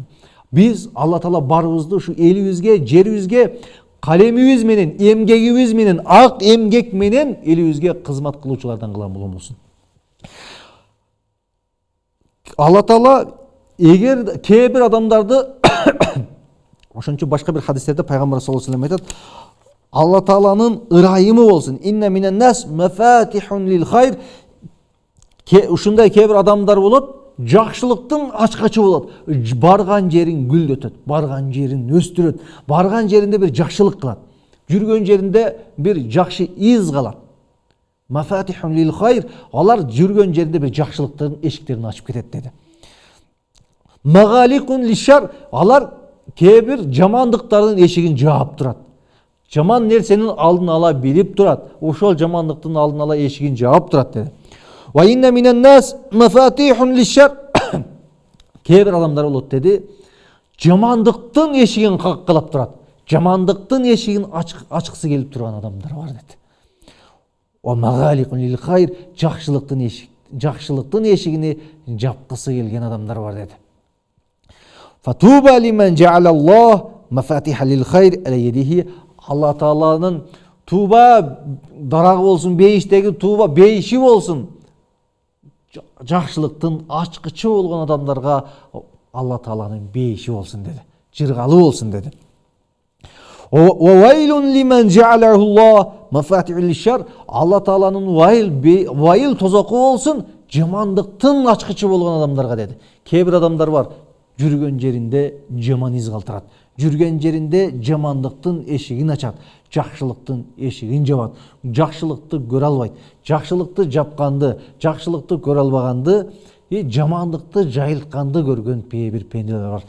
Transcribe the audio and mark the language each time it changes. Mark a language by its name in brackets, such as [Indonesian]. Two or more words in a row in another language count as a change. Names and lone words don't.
[Kyrgyz] Биз Алла Таала барыбызды ушу элибизге, жерибизге калемибиз менен, эмгегибиз менен, ак эмгек менен элибизге кызмат кылуучулардан кылган болсун. Алла Таала эгер кээ бир адамдарды ошон үчүн башка бир хадистерде пайгамбар [Arabic] صلى الله عليه وسلم [Kyrgyz] айтат: Алла Тааланын ырайымы болсун. [Arabic] إن من الناس مفاتيح للخير. [Kyrgyz] Ушундай кээ бир адамдар болот, жакшылыктын ачкачы болот. Барган жерин гүлдөтөт, барган жерин өстүрөт, барган жеринде бир жакшылык кылат, жүргөн жеринде бир жакшы из калат. [Arabic] مفاتيح للخير, [Kyrgyz] алар жүргөн жеринде бир жакшылыктын эшиктерин ачып кетет деди. [Arabic] مغاليق للشر, [Kyrgyz] алар кээ бир жамандыктардын эшигин жаап турат. Жаман нерсенин алдын ала билип турат, ошол жамандыктын алдын ала эшигин жаап турат деди. [Arabic] وإن من الناس مفاتيح للشر. [Kyrgyz] Кээ бир адамдар болот деди, жамандыктын эшигин каккылап турат. Жамандыктын эшигин ачкысы келип турган адамдар бар деди. [Arabic] ومغاليق للخير, [Kyrgyz] жакшылыктын эшигини жапкысы келген адамдар бар деди. [Arabic] فطوبى لمن جعل الله مفاتيح للخير على يديه. [Kyrgyz] Алла Тааланын туба дарагы болсун, бейиштеги туба бейиши болсун, жакшылыктын ачкычы болгон адамдарга Алла Тааланын бейиши болсун деди, жыргалы болсун деди. [Arabic] وويل لمن جعله الله مفاتيح للشر. [Kyrgyz] Алла Тааланын вайыл тозоку болсун, жамандыктын ачкычы болгон адамдарга деди. Кээ бир адамдар бар, жүргөн жеринде жаман из калтырат, жүргөн жеринде жамандыктын эшигин ачат, жакшылыктын эшигин жабат, жакшылыкты көрө албайт, жакшылыкты жапканды, жакшылыкты көрө албаганды, жамандыкты жайылтканды көргөн бир пенделер бар.